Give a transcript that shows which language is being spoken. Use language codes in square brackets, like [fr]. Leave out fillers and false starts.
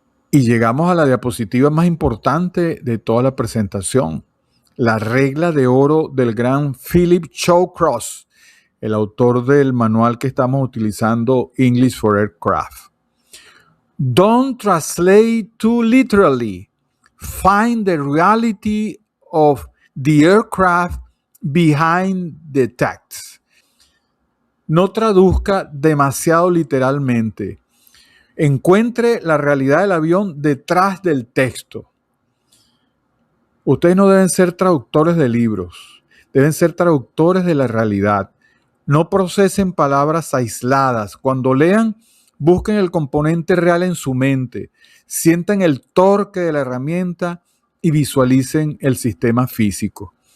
[es] Y llegamos a la diapositiva más importante de toda la presentación, la regla de oro del gran Philip Shawcross, el autor del manual que estamos utilizando, English for Aircraft. [en] Don't translate too literally. Find the reality of the aircraft behind the text. [es] No traduzca demasiado literalmente. Encuentre la realidad del avión detrás del texto. Ustedes no deben ser traductores de libros, deben ser traductores de la realidad. No procesen palabras aisladas. Cuando lean, busquen el componente real en su mente, sientan el torque de la herramienta y visualicen el sistema físico.